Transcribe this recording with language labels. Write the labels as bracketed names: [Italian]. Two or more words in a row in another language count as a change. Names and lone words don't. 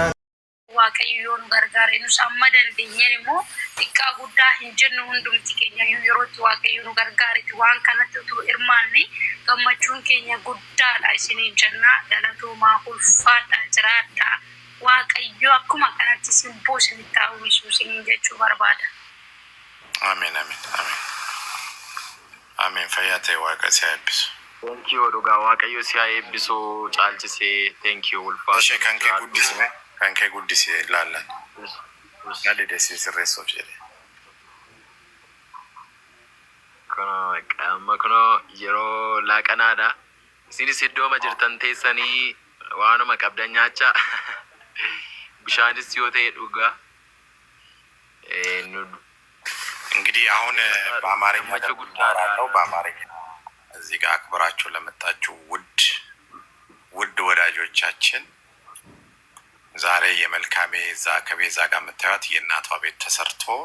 [Oromo] Waaqayyoon gargaaree nus amma dandeenyeen immoo xiqqaa guddaa hin jennu hundumti keenya yerootti waaqayyoon gargaaretti waan kanatti utuu hirmaanne gammachuun keenya guddaadha isiniin jennaa galatoomaa ulfaadhaa jiraadhaa waaqayyo akkuma kanatti simboo isinitti uwwisuu isiniin jechuu barbaada. Amen, amen, amen. Amen. Fayyate waaqa si eebbisu. [English] Thank you [Oromo] dhugaa waaqayyo si eebbisu caalchisee [English] thank you [Oromo] ulfaata. Ishee kan kee guddisee ilaallan. Nadi desi sirreessuuf jedhe. Kana yeroo laaqanaadha. Isinis iddooma jirtan teessanii waanuma qabdan nyaachaa. Bishaanis yoo ta'e dhugaa. [Amharic] እንግዲህ አሁን በአማርኛ ጉዳራለው በአማርኛ እዚህ ጋር አክብራችሁ ለመጣችሁ ውድ ወዳጆቻችን ዛሬ የመልካሜ ዛ ከቤዛ ጋር መታየት የእናቷ ቤት ተሰርቶ